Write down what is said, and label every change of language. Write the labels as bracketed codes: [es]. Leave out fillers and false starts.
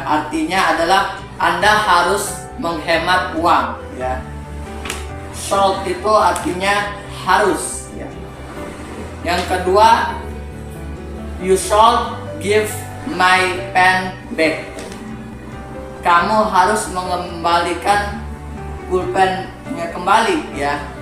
[id] Artinya adalah Anda harus menghemat uang, ya. Should itu artinya harus, ya. Yang kedua, [en] you should give my pen back. [id] Kamu harus mengembalikan pulpennya kembali, ya.